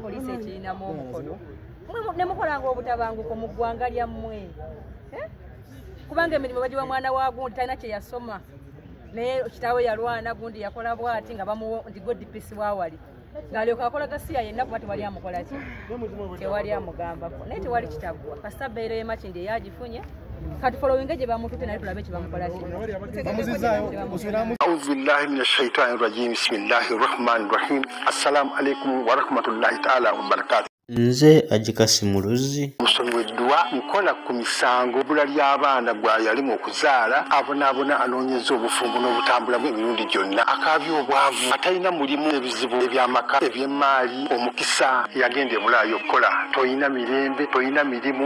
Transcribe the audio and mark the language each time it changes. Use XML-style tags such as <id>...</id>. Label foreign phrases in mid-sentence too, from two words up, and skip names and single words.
<lg>poliisi ekirinamu omukono ne mukolanga obutabanguko mu ggwanga lyammwe kubanga emirimu bagiwa mwana wa gundi talina kye yasoma naye kitaawe yalwana gundi yakola bw'ati nga bamuwa nti gwe DPC waawali ng'alyoka akola gasiya yenna kuba tewali amukola ki tewali amugambako naye tewali kitaggwa kasita bbeero y'emakindi eyagifunye kati following gye bamutute naye tulabe kye bamukola ki</lg> <ar>أعوذ بالله من الشيطان الرجيم. بسم الله الرحمن الرحيم. السلام عليكم ورحمة الله تعالى وبركاته.</ar> <lg>Nze Ajikasi Muluzi Musomeddwa nkola ku misango bula ly'abaana gwa yalimu okuzaala abonaabona anoonyeza obufumbo n'obutambula bw'emirundi gyonna akaabya obwavu atalina mulimu ebizibu eby'amaka eby'emmaali omukisa yagenda e Bulaayi okukola toyina mirembe toyina mirimu</lg>